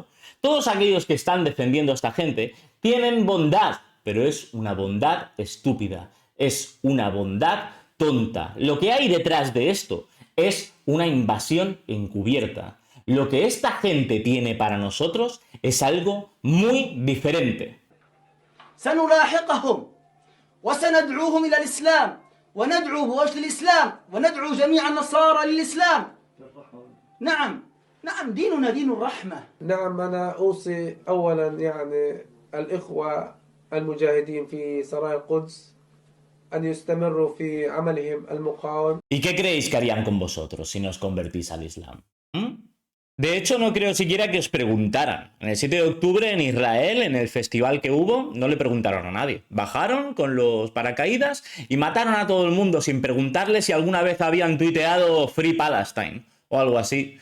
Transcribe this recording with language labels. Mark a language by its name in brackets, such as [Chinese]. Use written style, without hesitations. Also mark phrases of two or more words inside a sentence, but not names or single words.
[Spanish] Todos aquellos que están defendiendo a esta gente tienen bondad, pero es una bondad estúpida, es una bondad tonta. Lo que hay detrás de esto es una invasión encubierta. Lo que esta gente tiene para nosotros es algo muy diferente. [Arabic] سنلاحقهم وسندعوهم إلى الإسلام وندعو بوجه الإسلام وندعو جميع النصارى للإسلام. نعم ديننا دين الرحمة. نعم أنا أوصي أولا يعني الإخوة المجاهدين في سرايا القدس أن يستمروا في عملهم المقاوم. [Spanish] ¿Y qué creéis que harían con vosotros si no os convertís al Islam? De hecho, no creo siquiera que os preguntaran. En el 7 de octubre en Israel, en el festival que hubo, no le preguntaron a nadie. Bajaron con los paracaídas y mataron a todo el mundo sin preguntarle si alguna vez habían tuiteado [English] Free Palestine [Spanish] o algo así.